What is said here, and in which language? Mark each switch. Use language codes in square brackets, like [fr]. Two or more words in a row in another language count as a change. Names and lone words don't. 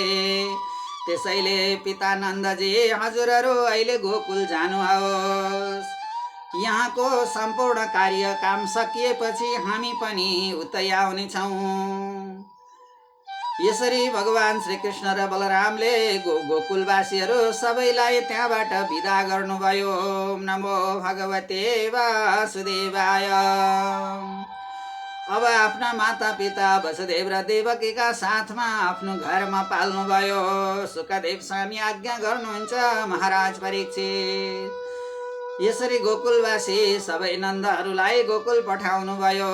[ne] त्यसैले पिता नन्दजी, हजुरहरू अहिले गोकुल जानुहोस्। यहाँको सम्पूर्ण कार्य काम सकिएपछि हामी पनि उतै आउनेछौँ। यसरी भगवान श्री कृष्ण र बलरामले गोकुलवासीहरू सबैलाई त्यहाँबाट विदा गर्नुभयो। [sa] ओम नमो भगवते वासुदेवाय। [ne] अब आफ्ना माता पिता वसुदेव र देवकीका साथमा आफ्नो घरमा पाल्नुभयो। सुखदेव स्वामी आज्ञा गर्नुहुन्छ महाराज परीक्षित। यसरी गोकुलवासी सबै नन्दहरूलाई गोकुल पठाउनु भयो।